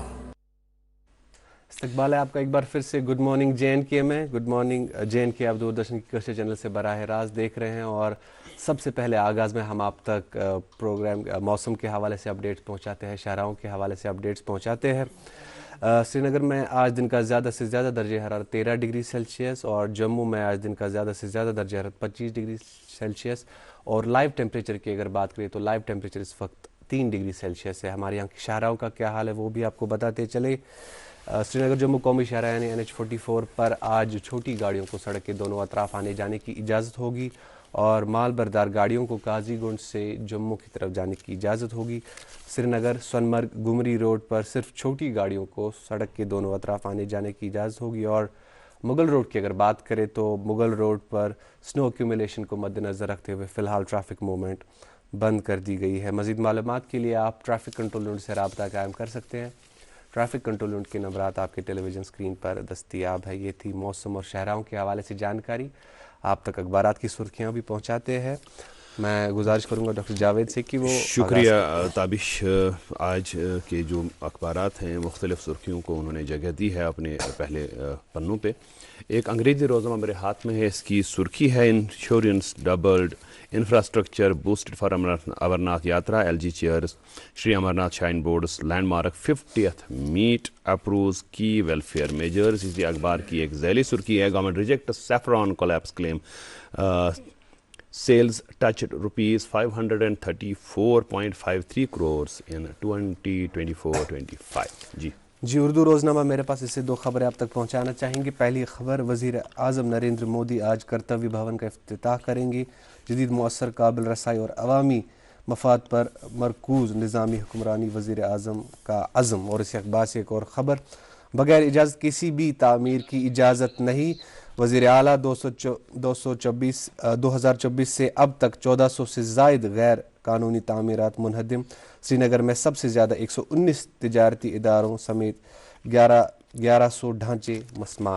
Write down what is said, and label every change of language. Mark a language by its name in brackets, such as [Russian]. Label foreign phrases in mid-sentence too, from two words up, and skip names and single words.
[Urdu] استقبال ہے آپ کا ایک بار پھر سے [English] Good morning [Urdu] JNK میں۔ [English] Good morning [Urdu] JNK آپ دوردرشن کی کوشش چینل سے براہ راست دیکھ رہے ہیں، اور سب سے پہلے آغاز میں ہم آپ تک پروگرام موسم کے حوالے سے اپڈیٹس پہنچاتے ہیں، شاہراہوں کے حوالے سے اپڈیٹس پہنچاتے ہیں۔ سری نگر میں آج دن کا زیادہ سے زیادہ درجہ حرارت 13 [English] degree Celsius, [Urdu] اور جموں میں آج دن کا زیادہ سے زیادہ درجہ حرارت 25 [English] degree Celsius, [Urdu] اور [English] live temperature [Urdu] کی اگر بات کریں تو [English] live temperature [Urdu] اس وقت 3 [English] degree Celsius [Urdu] ہے۔ ہمارے یہاں کے شاہراہوں کا کیا حال ہے وہ بھی آپ کو بتاتے چلے۔ سری نگر جموں قومی شاہراہ یعنی NH44 پر آج چھوٹی گاڑیوں کو سڑک کے دونوں اطراف آنے جانے کی اجازت ہوگی، اور مال بردار گاڑیوں کو قاضی گنج سے جموں کی طرف جانے کی اجازت ہوگی۔ سری نگر سونمرگ گمری روڈ پر صرف چھوٹی گاڑیوں کو سڑک کے دونوں اطراف آنے جانے کی اجازت ہوگی، اور مغل روڈ کی اگر بات کریں تو مغل روڈ پر [English] snow accumulation [Urdu] کو مد نظر رکھتے ہوئے فی الحال [English] traffic movement [Urdu] بند کر دی گئی ہے۔ مزید معلومات کے لیے آپ [English] traffic control unit [Urdu] سے رابطہ قائم کر سکتے ہیں۔ [English] traffic control unit [Urdu] کے نمبرات آپ کے [English] television screen [Urdu] پر دستیاب ہے۔ یہ تھی موسم اور شاہراہوں کے حوالے سے جانکاری۔ آپ تک اخبارات کی سرخیاں بھی پہنچاتے ہیں۔ میں گزارش کروں گا ڈاکٹر جاوید سے کہ وہ شکریہ تابش۔ آج کے جو اخبارات ہیں مختلف سرخیوں کو انہوں نے جگہ دی ہے اپنے پہلے پنوں پہ۔ ایک انگریزی روزنامہ میرے ہاتھ میں ہے، اس کی سرخی ہے [English] Insurance doubled, infrastructure boosted for Amarnath Yatra, LG chairs, Shri Amarnath Shrine Board's landmark 50th meet approves key welfare measures. [Urdu] اسی اخبار کی ایک ذیلی سرخی ہے، [English] Government rejects saffron collapse claim, sales touched ₹534.53 crores in 2024-25. [Urdu] جی اردو روزنامہ میرے پاس اس سے 2 خبریں آپ تک پہنچانا چاہیں گے۔ پہلی خبر، وزیر اعظم نریندر مودی آج کرتویہ بھون کا افتتاح کریں گے۔ جدید، مؤثر، قابل رسائی اور عوامی مفاد پر مرکوز نظامی حکمرانی وزیر اعظم کا عزم۔ اور اس اخبار سے ایک اور خبر، بغیر اجازت کسی بھی تعمیر کی اجازت نہیں، وزیر اعلیٰ 2024 سے اب تک 1400 سے زائد غیر قانونی تعمیرات منہدم، سری نگر میں سب سے زیادہ 119 تجارتی اداروں سمیت 1100 ڈھانچے مسمار۔